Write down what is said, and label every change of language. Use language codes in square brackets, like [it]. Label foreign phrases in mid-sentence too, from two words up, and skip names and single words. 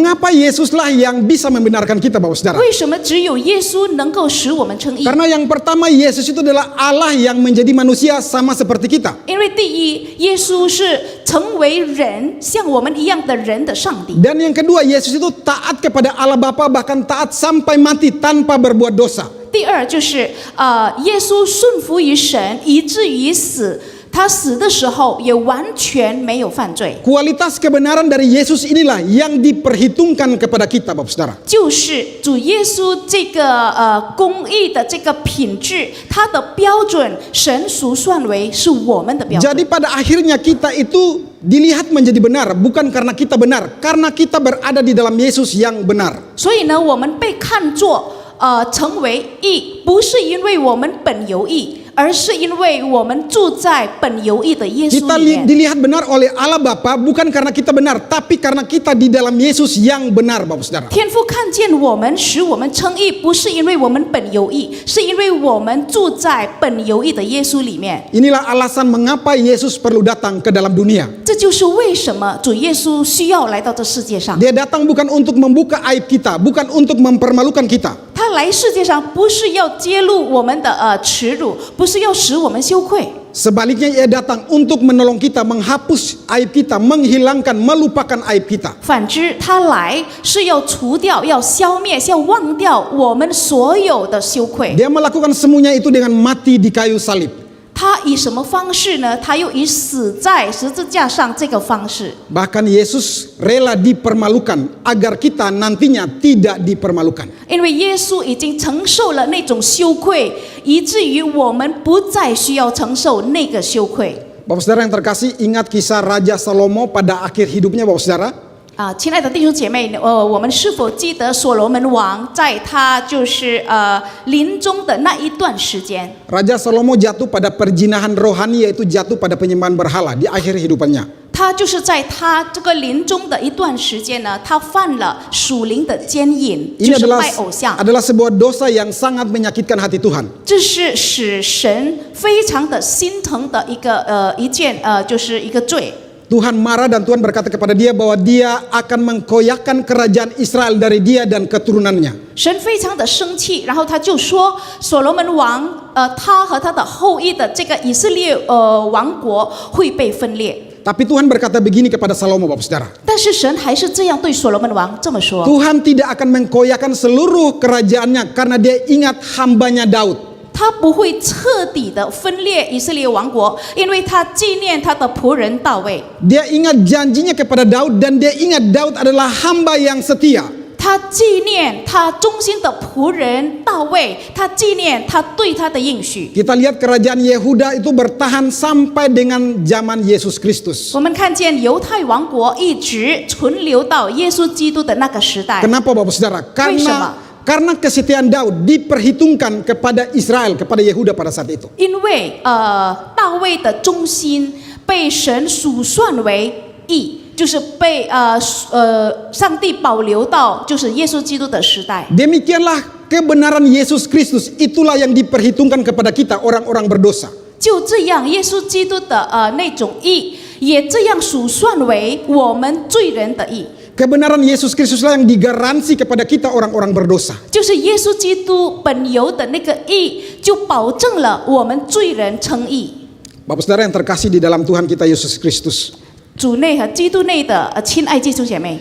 [id] Mengapa Yesuslah yang bisa membenarkan kita, Bapak Saudara? [zh] 为什么只有耶稣能够使我们称义？ [id] Karena yang pertama, Yesus itu adalah Allah yang menjadi manusia sama seperti kita. [zh] 因为第一，耶稣是成为人，像我们一样的人的上帝。 [id] Dan yang kedua, Yesus itu taat kepada Allah Bapa, bahkan taat sampai mati tanpa berbuat dosa. [zh] 第二就是耶稣顺服于神，以至于死。他死的时候也完全没有犯罪。 [id] Kualitas kebenaran dari Yesus inilah yang diperhitungkan kepada kita, Bapak Saudara. [zh] 就是主耶稣这个公义的这个品质，他的标准，神数算为是我们的标准。 [id] Jadi pada akhirnya kita itu dilihat menjadi benar, bukan karena kita benar, karena kita berada di dalam Yesus yang benar. [zh] 所以呢，我们被看作成为义，不是因为我们本有义，而是因为我们住在本有义的耶稣 [id] Kita [zh] 里面。 [id] dilihat benar oleh Allah Bapa bukan karena kita benar, tapi karena kita di dalam Yesus yang benar, Bapak Saudara. [zh] 天父看见我们，使我们称义，不是因为我们本有义，是因为我们住在本有义的耶稣里面。 [id] Inilah alasan mengapa Yesus perlu datang ke dalam dunia. [zh] 这就是为什么主耶稣需要来到这世界上。 [id] Dia datang bukan untuk membuka aib kita, bukan untuk mempermalukan kita. [zh] 他来世界上不是要揭露我们的耻辱，不是要使我们羞愧。 [id] Sebaliknya ia datang untuk menolong kita, menghapus aib kita, menghilangkan, melupakan aib kita. [zh] 反之，他来是要除掉、要消灭、要忘掉我们所有的羞愧。 [id] Dia melakukan semuanya itu dengan mati di kayu salib. [zh] 他以什么方式呢？他又以死在十字架上这个方式。 [id] Bahkan Yesus rela dipermalukan agar kita nantinya tidak dipermalukan. [zh] 因为耶稣已经承受了那种羞愧，以至于我们不再需要承受那个羞愧。 [id] Bapak Saudara yang terkasih, ingat kisah Raja Salomo pada akhir hidupnya, Bapak Saudara. [zh] 亲爱的弟兄姐妹，我们是否记得所罗门王在他就是临终的那一段时间？ [id] Raja Salomo jatuh pada perjinahan rohani, yaitu jatuh pada penyembahan berhala di akhir hidupannya. [zh] 他就是在他这个临终的一段时间呢，他犯了属灵的奸淫，就 [id] Ini [zh] 是拜偶像。 [id] adalah sebuah dosa yang sangat menyakitkan hati Tuhan. [zh] 这是使神非常的心疼的一件就是一个罪。 [id] Tuhan marah dan Tuhan berkata kepada dia bahwa dia akan mengkoyakkan kerajaan Israel dari dia dan keturunannya. [zh] 神非常的生气，然后他就说，所罗门王，他和他的后裔的这个以色列王国会被分裂。 [id] Tapi Tuhan berkata begini kepada Salomo, Bapak Saudara. [zh] 但是神还是这样对所罗门王这么说。 [id] Tuhan tidak akan mengkoyakkan seluruh kerajaannya karena dia ingat hambanya Daud. [zh] 他不会彻底的分裂以色列王国，因为他纪念他的仆人大卫。 [id] Dia ingat janjinya kepada Daud dan dia ingat Daud adalah hamba yang setia. [zh] 他纪念他忠心的仆人大卫，他纪念他对他的应许。 [id] Kita lihat kerajaan Yehuda itu bertahan sampai dengan zaman Yesus Kristus. [zh] 我们看见犹太王国一直存留到耶稣基督的那个时代。 [id] Kenapa Bapak Saudara? Karena kesetiaan Daud diperhitungkan kepada Israel, kepada Yehuda pada saat itu. [zh] 因为大卫的忠心被神数算为义，就是被上帝保留到就是耶稣基督的时代。 [id] Demikianlah kebenaran Yesus Kristus, itulah yang diperhitungkan kepada kita orang-orang berdosa. [zh] 就这样，耶稣基督的那种义，也这样数算为我们罪人的义。 [id] Kebenaran Yesus Kristuslah yang digaransi kepada kita orang-orang berdosa. [zh] 就是耶稣基督本有的那个义，就保证了我们罪人称义。 [id] Bapak Saudara yang terkasih di dalam Tuhan kita Yesus Kristus. [zh] 主内和基督内的亲爱弟兄姐妹，